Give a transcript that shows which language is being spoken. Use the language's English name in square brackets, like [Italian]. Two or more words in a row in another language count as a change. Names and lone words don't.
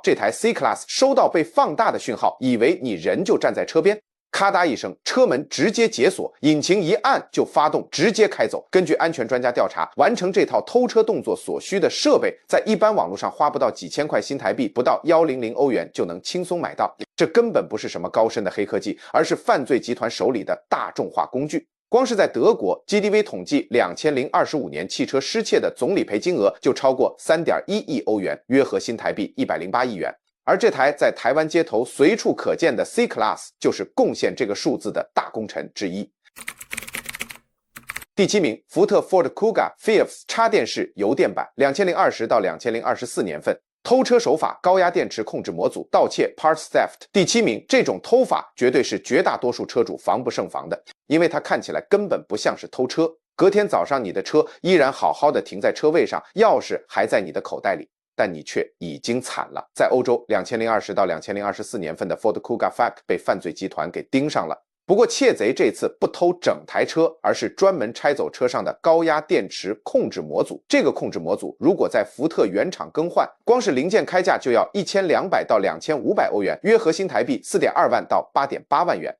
[Chinese] 這台 C-Class 收到被放大的訊號，以為你人就站在車邊。咔嗒一聲，車門直接解鎖，引擎一按就發動，直接開走。根據安全專家調查，完成這套偷車動作所需的設備，在一般網絡上花不到幾千塊新台幣，不到100歐元就能輕鬆買到。這根本不是什麼高深的黑科技，而是犯罪集团手裡的大眾化工具。光是在德國 ，GDV 統計2025年汽車失竊的總理賠金額就超過3.1億歐元，約合新台幣108億元。而這台在台灣街頭隨處可見的 C-Class 就是貢獻這個數字的大功臣之一。第7名，福特 Ford Kuga Fierce 插電式油電版2020到2024年份，偷車手法高壓電池控制模組盜竊 [English] Parts Theft。 [Chinese] 第7名，這種偷法絕對是絕大多數車主防不勝防的，因為它看起來根本不像是偷車。隔天早上你的車依然好好的停在車位上，鑰匙還在你的口袋裡。但你卻已經慘了。在歐洲，2020到2024年份的 Ford Kuga FAQ 被犯罪集團給盯上了。不過竊賊這次不偷整台車，而是專門拆走車上的高壓電池控制模組。這個控制模組如果在福特原廠更換，光是零件開價就要1200到2500歐元，約合新台幣4.2萬到8.8萬元。